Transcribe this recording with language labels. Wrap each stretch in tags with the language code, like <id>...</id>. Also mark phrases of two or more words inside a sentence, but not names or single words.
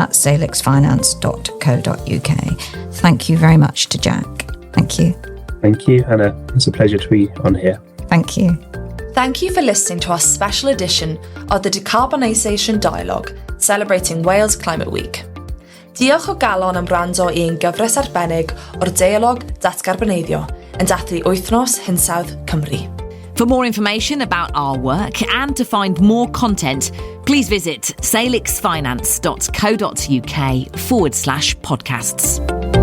<en>Thank you very much to Jack. Thank you. Thank you, Hannah. It's a pleasure to be on here. Thank you. Thank you for listening to our special edition of the Decarbonisation Dialogue, celebrating Wales Climate Week.</en> <cy>Diolch o galon am wrando i ein gyfres arbennig o'r Deialog Datgarboneiddio yn dathlu wythnos Hinsawdd Cymru.</cy> <en>For more information about our work and to find more content, please visit salixfinance.co.uk/podcasts.</en>